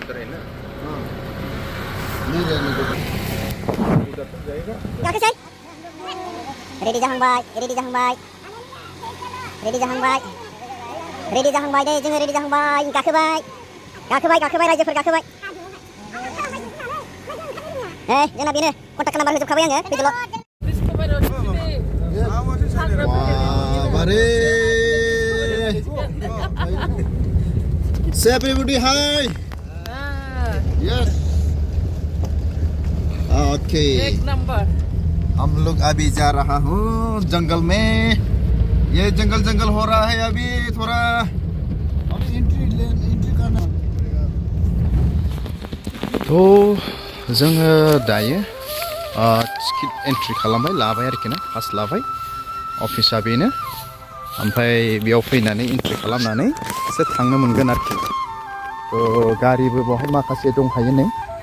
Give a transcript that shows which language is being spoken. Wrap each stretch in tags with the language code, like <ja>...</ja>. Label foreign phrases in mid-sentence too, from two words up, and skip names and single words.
<brx>रेडि जाहांबाय दे जोङो रेडि जाहांबाय गाखोबाय रायजोफोर गाखोबाय जोंना बेनो</brx> <en>contact number</en> <brx>होजोबखाबाय आङो फैदोल'</brx> <en>Say everybody hi. Yes. Okay.</en> <hi>एक नंबर हम लोग अभी जा रहा हूँ जंगल में ये जंगल हो रहा है अभी थोड़ा एंट्री करना तो</hi> <brx>जोङो दायो</brx> <en>ticket entry</en> <brx>खालामबाय लाबाय आरोखि ना पास लाबाय अफिसा बेनो ओमफ्राय बेयाव फैनानै एन्ट्रि खालामनानै एसे थांनो मोनगोन आरोखि थ' गारिबो बावहाय माखासे दंखायो नै</brx>